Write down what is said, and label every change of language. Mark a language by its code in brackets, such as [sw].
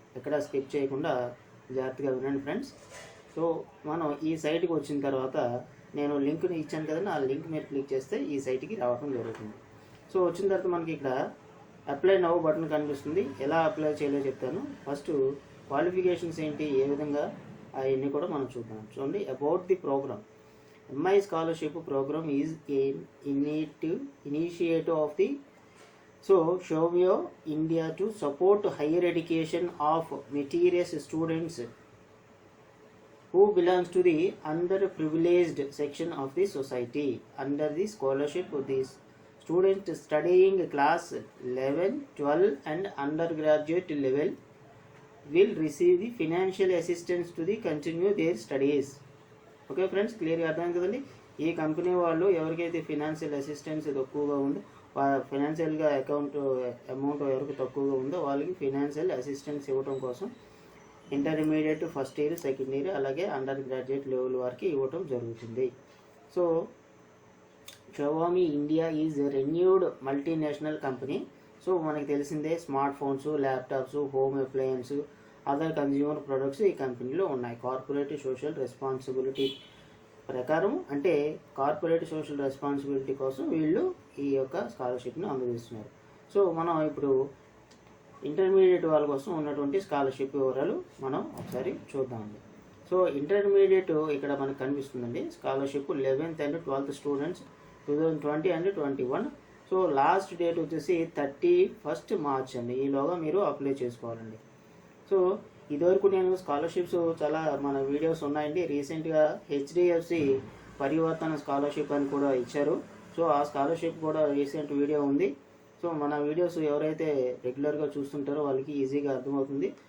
[te] ఎక్కడ స్కిప్ చేయకుండా జాగ్రత్తగా వినండి ఫ్రెండ్స్. సో మనం ఈ సైట్కి వచ్చిన తర్వాత నేను లింక్ని ఇచ్చాను కదండి, ఆ లింక్ మీరు క్లిక్ చేస్తే ఈ సైట్కి రావడం జరుగుతుంది. సో వచ్చిన తర్వాత మనకి ఇక్కడ అప్లై నౌ బటన్ కనిపిస్తుంది. ఎలా అప్లై చేయాలో చెప్తాను. ఫస్ట్ క్వాలిఫికేషన్స్ ఏంటి, ఏ విధంగా, అవన్నీ కూడా మనం చూద్దాం. చూడండి, [en] About the program. MI scholarship program is an initiative of the Shomyo India to support higher education of meritorious students who belongs to the underprivileged section of the society. Under the scholarship, these students studying class 11, 12 and undergraduate level will receive the financial assistance to the continue their studies. [te] Okay friends, క్లియర్గా అర్థమైంది కదండి. ఈ company వాళ్ళు ఎవరికైతే financial assistance తక్కువగా ఉందో, ఫైనాన్షియల్గా amount ఎవరికి తక్కువగా ఉందో వాళ్ళకి ఫినాన్షియల్ అసిస్టెన్స్ ఇవ్వడం కోసం intermediate first year, second year, అలాగే అండర్ గ్రాడ్యుయేట్ లెవెల్ వరకు ఇవ్వటం జరుగుతుంది. [en] So Xiaomi India is renowned multinational company. [te] So మనకి తెలిసిందే, smart phones, laptops, home appliance, other consumer products ఈ కంపెనీలో ఉన్నాయి. కార్పొరేట్ సోషల్ రెస్పాన్సిబిలిటీ ప్రకారం, అంటే కార్పొరేట్ సోషల్ రెస్పాన్సిబిలిటీ కోసం వీళ్ళు ఈ యొక్క స్కాలర్షిప్ని అందజేస్తున్నారు. సో మనం ఇప్పుడు ఇంటర్మీడియట్ వాళ్ళ కోసం ఉన్నటువంటి స్కాలర్షిప్ వివరాలు మనం ఒకసారి చూద్దామండి. సో ఇంటర్మీడియట్ ఇక్కడ మనకు కనిపిస్తుందండి. [en] Scholarship 11th and 12th students 2020 and 21. [te] So last date వచ్చేసి 31st March అండి. ఈలోగా మీరు అప్లై చేసుకోవాలండి. సో ఇదివరకు నేను స్కాలర్షిప్స్ చాలా మన వీడియోస్ ఉన్నాయండి. రీసెంట్గా HDFC పరివర్తన స్కాలర్షిప్ అని కూడా ఇచ్చారు. సో ఆ స్కాలర్షిప్ కూడా రీసెంట్ వీడియో ఉంది. సో మన వీడియోస్ ఎవరైతే రెగ్యులర్గా చూస్తుంటారో వాళ్ళకి ఈజీగా అర్థమవుతుంది.